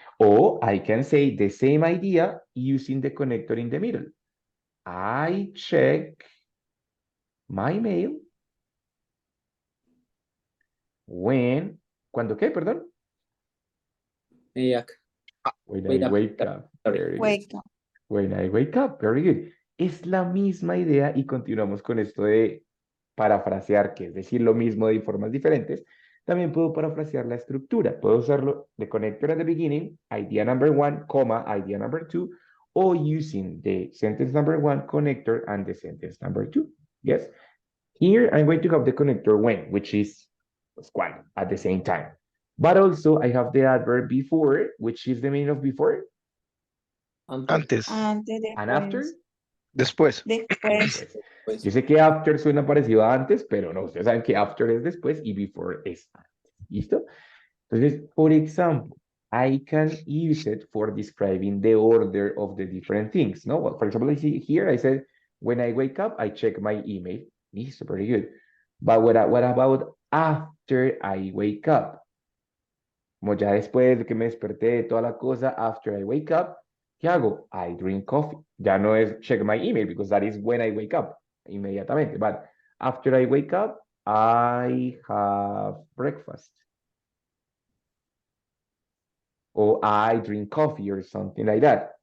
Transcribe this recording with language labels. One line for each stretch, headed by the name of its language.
English: Or I can say the same idea using the connector in the middle. I check my mail when, ¿cuándo qué, perdón? When I wake up. Very good. Wake up. When I wake up. Very good.
Spanish: Es la misma idea y continuamos con esto de parafrasear, que es decir lo mismo de formas diferentes. También puedo parafrasear la estructura.
English: Puedo usarlo de connector at the beginning, idea number one, comma, idea number two, or using the sentence number one connector and the sentence number two. Yes. Here I'm going to have the connector when, which is cuando, at the same time. But also I have the adverb before, which is the meaning of before.
Spanish: Antes. Antes,
English: And after.
Spanish: Después. Después. Pues, Yo sé que after suena parecido a antes, pero no, ustedes saben que after es después y before es antes. ¿Listo? Entonces, por ejemplo,
English: I can use it for describing the order of the different things. No, well, for example, I see here I said, when I wake up, I check my email. Listo, very good. But what about after I wake up?
Spanish: Como ya después de que me desperté, toda la cosa, after I wake up, ¿qué hago?
English: I drink coffee. Ya no es check my email, because that is when I wake up, inmediatamente. But after I wake up, I have breakfast. O I drink coffee or something like that.